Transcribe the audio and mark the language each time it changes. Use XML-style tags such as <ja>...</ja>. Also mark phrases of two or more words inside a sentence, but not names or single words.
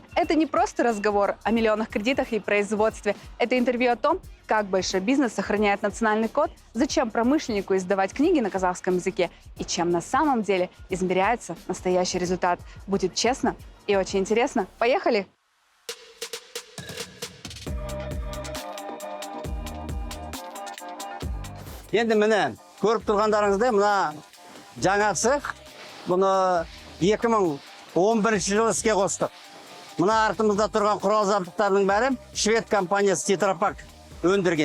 <ru>Это не просто разговор о миллионах кредитах и производстве. Это интервью о том, как большой бизнес сохраняет национальный код, зачем промышленнику издавать книги на казахском языке и чем на самом деле измеряется настоящий результат. Будет честно и очень интересно. Поехали!</ru> <kk>Енді міне, көріп тұрғандарыңыздай, мына жаңа цех, бұны 2011 жылы іске қостық. Мына артымызда тұрған құрал жабдықтардың бәрі швед компаниясы Тетрапак өндірген.</kk>